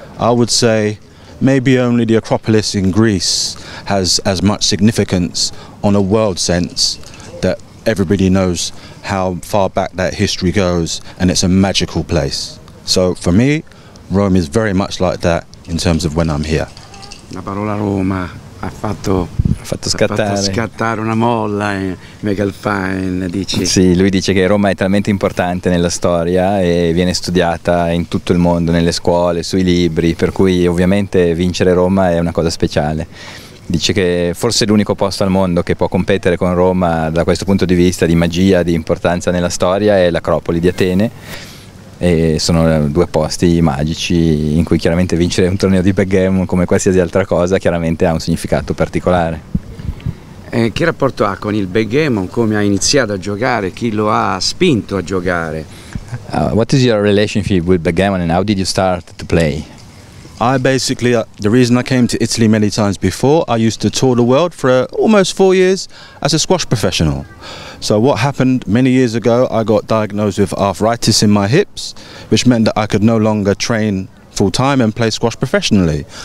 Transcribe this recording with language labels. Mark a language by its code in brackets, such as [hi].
[en] I would say maybe only the Acropolis in Greece has as much significance on a world sense, that everybody knows how far back that history goes, and it's a magical place. So for me, Rome is very much like that in terms of when I'm here. [it] La parola Roma ha fatto scattare una molla in Fine, dici? Sì, lui dice che Roma è talmente importante nella storia e viene studiata in tutto il mondo, nelle scuole, sui libri, per cui ovviamente vincere Roma è una cosa speciale. Dice che forse l'unico posto al mondo che può competere con Roma da questo punto di vista di magia, di importanza nella storia, è l'Acropoli di Atene, e sono due posti magici in cui chiaramente vincere un torneo di backgammon, come qualsiasi altra cosa, chiaramente ha un significato particolare. Che rapporto ha con il backgammon? Come ha iniziato a giocare? Chi lo ha spinto a giocare? [en] What is your relationship with backgammon and how did you start to play? I basically, the reason I came to Italy many times before, I used to tour the world for almost 4 years as a squash professional. So what happened many years ago, I got diagnosed with arthritis in my hips, which meant that I could no longer train full-time and play squash professionally.